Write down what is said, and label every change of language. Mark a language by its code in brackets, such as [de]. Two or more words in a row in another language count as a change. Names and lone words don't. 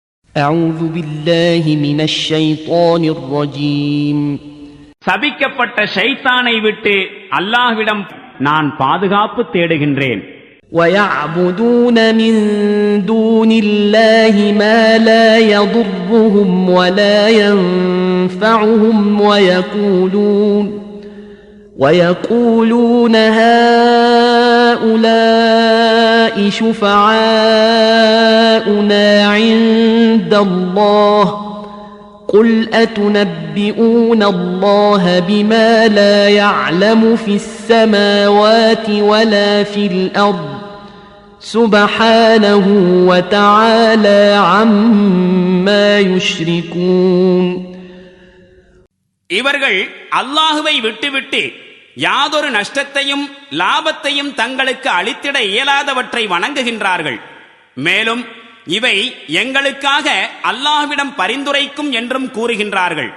[ar] أعوذ بالله من الشيطان الرجيم. [ta] சபிக்கப்பட்ட ஷைத்தானை விட்டு அல்லாஹ்விடம் நான் பாதுகாப்பு தேடுகின்றேன். [ar] ويعبدون من دون الله ما لا يضرهم ولا ينفعهم ويقولون هؤلاء شفعاؤنا عند الله قل أتنبئون الله بما لا يعلم في السماوات ولا في الأرض سبحانه وتعالى عما يشركون. [ta] இவர்கள் அல்லாஹுவை விட்டுவிட்டு யாதொரு நஷ்டத்தையும் லாபத்தையும் தங்களுக்கு அளித்திட இயலாதவற்றை வணங்குகின்றார்கள். மேலும் இவை எங்களுக்காக அல்லாஹ்விடம் பரிந்துரைக்கும் என்றும் கூறுகின்றார்கள்.